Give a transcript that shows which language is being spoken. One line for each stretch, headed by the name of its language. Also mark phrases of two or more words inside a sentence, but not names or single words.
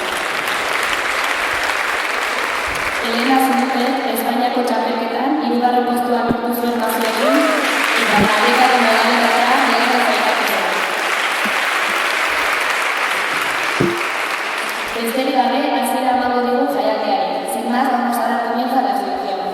Basque: Elena Zunute Espainiako txapelketan hirugarren postua lortu zuen mazoekin eta galdekako modalitatea lehenengo sailkatu zen. Besterik gabe, hasiera emango digu jaialdiari.
Spanish: Sin más, vamos a dar comienzo a la selección.